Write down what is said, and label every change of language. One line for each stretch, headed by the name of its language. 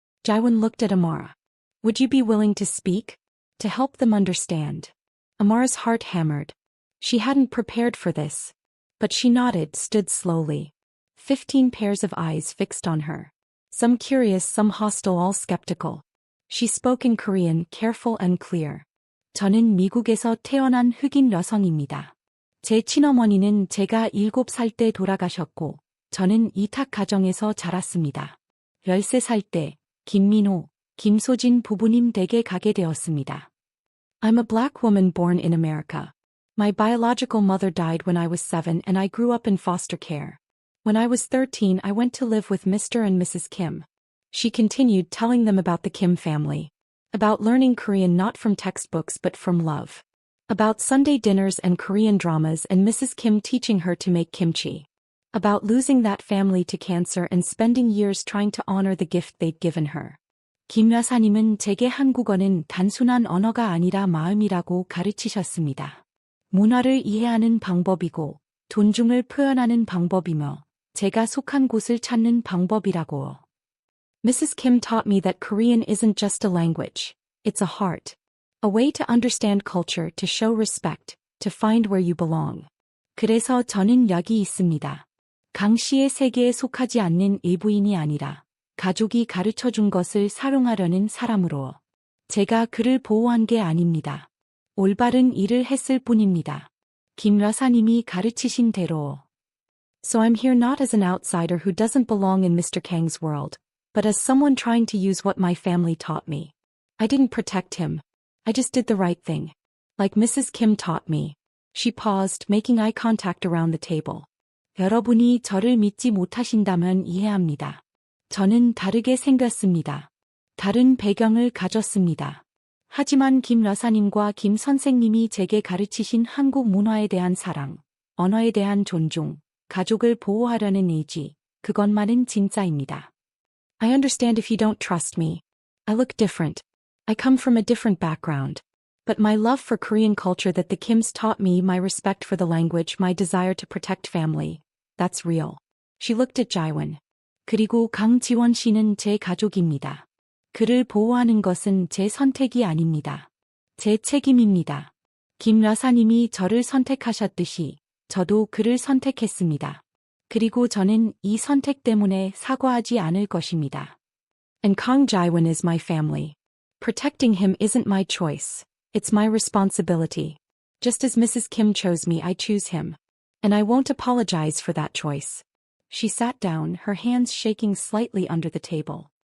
English: Jiwon looked at Amara. Would you be willing to speak? To help them understand. Amara's heart hammered. She hadn't prepared for this. But she nodded, stood slowly. 15 pairs of eyes fixed on her. Some curious, some hostile, all skeptical. She spoke in Korean, careful and clear.
Korean: 저는 미국에서 태어난 흑인 여성입니다. 제 친어머니는 제가 7살 때 돌아가셨고, 저는 이탁 가정에서 자랐습니다. 13살 때, 김민호, 김소진 부부님 댁에 가게 되었습니다.
English: I'm a black woman born in America. My biological mother died when I was 7 and I grew up in foster care. When I was 13, I went to live with Mr. and Mrs. Kim. She continued telling them about the Kim family. About learning Korean not from textbooks but from love. About Sunday dinners and Korean dramas and Mrs. Kim teaching her to make kimchi. About losing that family to cancer and spending years trying to honor the gift they'd given her.
Korean: 김 여사님은 제게 한국어는 단순한 언어가 아니라 마음이라고 가르치셨습니다. 문화를 이해하는 방법이고, 존중을 표현하는 방법이며, 제가 속한 곳을 찾는 방법이라고요.
English: Mrs. Kim taught me that Korean isn't just a language, it's a heart. A way to understand culture, to show respect, to find where you belong.
Korean: 그래서 저는 여기 있습니다. 강 씨의 세계에 속하지 않는 일부인이 아니라 가족이 가르쳐준 것을 사용하려는 사람으로. 제가 그를 보호한 게 아닙니다. 올바른 일을 했을 뿐입니다. 김 여사님이 가르치신 대로.
English: So I'm here not as an outsider who doesn't belong in Mr. Kang's world, but as someone trying to use what my family taught me. I didn't protect him. I just did the right thing. Like Mrs. Kim taught me. She paused, making eye contact around the table.
Korean: 여러분이 저를 믿지 못하신다면 이해합니다. 저는 다르게 생겼습니다. 다른 배경을 가졌습니다. 하지만 김 여사님과 김 선생님이 제게 가르치신 한국 문화에 대한 사랑, 언어에 대한 존중, 가족을 보호하려는 의지, 그것만은 진짜입니다.
English: I understand if you don't trust me. I look different. I come from a different background. But my love for Korean culture that the Kims taught me, my respect for the language, my desire to protect family, that's real. She looked at Jiwon.
Korean: 그리고 강지원 씨는 제 가족입니다. 그를 보호하는 것은 제 선택이 아닙니다. 제 책임입니다. 김 여사님이 저를 선택하셨듯이 저도 그를 선택했습니다. 그리고 저는 이 선택 때문에 사과하지 않을 것입니다.
English: And Kang Jiwon is my family. Protecting him isn't my choice. It's my responsibility. Just as Mrs. Kim chose me, I choose him. And I won't apologize for that choice. She sat down, her hands shaking slightly under the table.